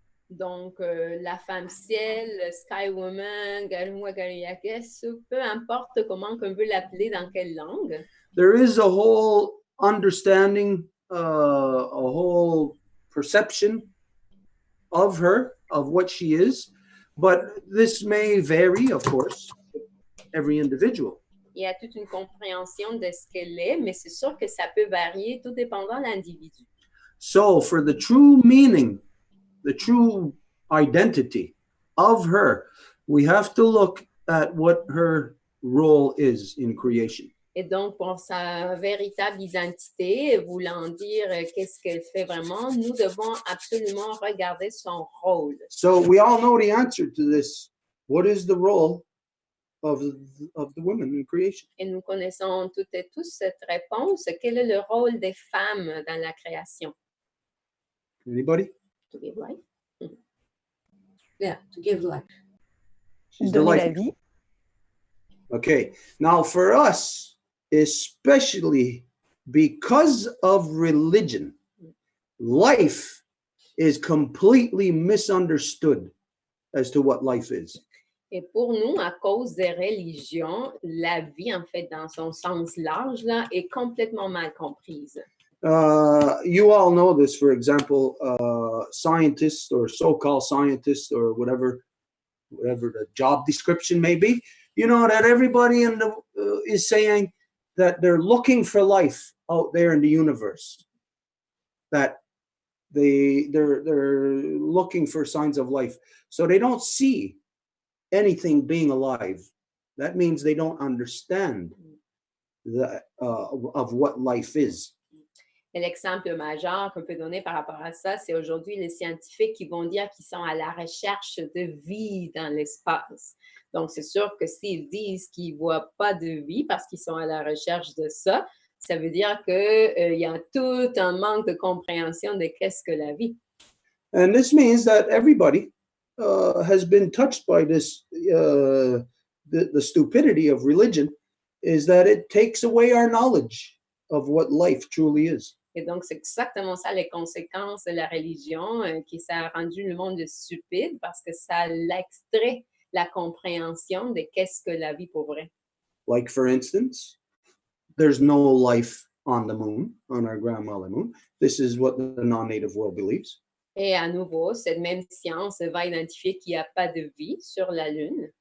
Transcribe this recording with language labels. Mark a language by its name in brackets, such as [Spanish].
[French] Donc, la femme ciel, Sky Woman, Garumwa Gariakes, peu importe comment on veut l'appeler, dans quelle langue. [English] There is a whole understanding, a whole perception of her, of what she is. But this may vary, of course, every individual. [French] Il y a toute une compréhension de ce qu'elle est, mais c'est sûr que ça peut varier tout dépendant de l'individu. [English] So for the true meaning, the true identity of her, we have to look at what her role is in creation. [French] Et donc, pour sa véritable identité, voulant dire qu'est-ce qu'elle fait vraiment, nous devons absolument regarder son rôle. [English] So we all know the answer to this. What is the role of the women in creation? [French] Et nous connaissons toutes et tous cette réponse. Quel est le rôle des femmes dans la création? [English] Anybody? To give life. Yeah, to give life. She's the [French] Donner [English] life. [French] la vie. [English] Okay. Now for us, especially because of religion, life is completely misunderstood as to what life is. [French] Et pour nous, à cause des religions, la vie, en fait, dans son sens large, là, est complètement mal comprise. [English] You all know this, for example, scientists or so-called scientists or whatever the job description may be, you know, that everybody is saying that they're looking for life out there in the universe, that they're looking for signs of life. So they don't see anything being alive. That means they don't understand of what life is. [French] Et l'exemple majeur qu'on peut donner par rapport à ça, c'est aujourd'hui les scientifiques qui vont dire qu'ils sont à la recherche de vie dans l'espace. Donc, c'est sûr que s'ils disent qu'ils ne voient pas de vie parce qu'ils sont à la recherche de ça, ça veut dire qu'il y a tout un manque de compréhension de qu'est-ce que la vie. [English] And this means that everybody has been touched by this, the stupidity of religion, is that it takes away our knowledge of what life truly is. [French] Et donc, c'est exactement ça les conséquences de la religion, qui ça a rendu le monde stupide parce que ça l'extrait la compréhension de qu'est-ce que la vie pour vrai. [English] Like, for instance, there's no life on the moon, on our grandmother moon. This is what the non-native world believes. [French] Et à nouveau, cette même science va identifier qu'il n'y a pas de vie sur la Lune.